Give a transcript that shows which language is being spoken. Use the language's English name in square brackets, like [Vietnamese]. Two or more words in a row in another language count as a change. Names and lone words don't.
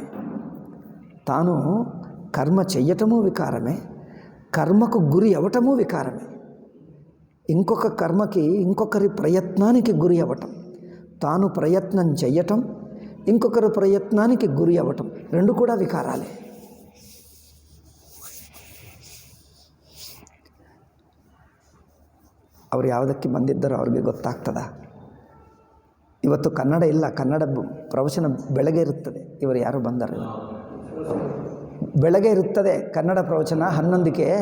[Telugu] తాను కర్మ చెయ్యటము వికారమే, కర్మకు గురి అవ్వటము వికారమే. ఇంకొక కర్మకి, ఇంకొకరి ప్రయత్నానికి గురి అవ్వటం, తాను ప్రయత్నం చెయ్యటం, ఇంకొకరి ప్రయత్నానికి గురి అవ్వటం, రెండు కూడా వికారాలే. [Kannada] ಅವ್ರು ಯಾವುದಕ್ಕೆ ಬಂದಿದ್ದಾರೋ ಅವ್ರಿಗೆ ಗೊತ್ತಾಗ್ತದ. ಇವತ್ತು ಕನ್ನಡ ಇಲ್ಲ, ಕನ್ನಡ ಪ್ರವಚನ ಬೆಳಗ್ಗೆ ಇರುತ್ತದೆ. ಇವರು ಯಾರು ಬಂದಾರೆ? ಬೆಳಗ್ಗೆ ಇರುತ್ತದೆ ಕನ್ನಡ ಪ್ರವಚನ 11ಕ್ಕೆ.